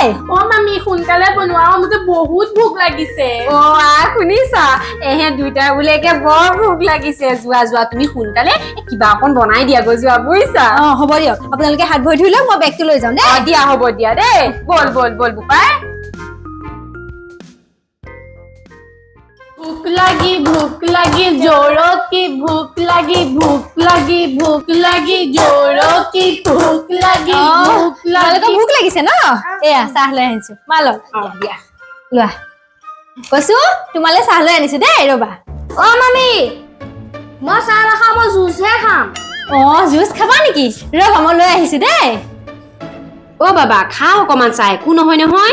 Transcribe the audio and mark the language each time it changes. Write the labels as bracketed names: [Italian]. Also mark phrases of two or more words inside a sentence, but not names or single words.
[Assamese] ও মামি সোনকালে বনোৱা মোৰ বহুত ভোক লাগিছে শুনিছা এহে দুইটাৰ বোলে একে বৰ ভোক লাগিছে যোৱা যোৱা তুমি সোনকালে কিবা অকণ বনাই দিয়া গৈ যোৱা বুজিছা হ'ব দিয়ক আপোনালোকে হাত ভৰি ধুই লওক মই বেগটো লৈ যাওঁ দেই দিয়া হ'ব দিয়া দেই বল বল বল বোপাই [Hindi] भूख लगी जोरों की भूख लगी जोरों की भूख लगी [Assamese] ভোক লাগিছে ন এয়া চাহ লৈ আনিছো মা লওক দিয়া লোৱা কচু তোমালে চাহ লৈ আনিছো দেই ৰবা ও মামি মই চাহ নাখাওঁ মই জুচহে খাম জুচ খাবা নেকি ৰবা মই লৈ আহিছো দেই ও বাবা খা অকমান চাই একো নহয় নহয়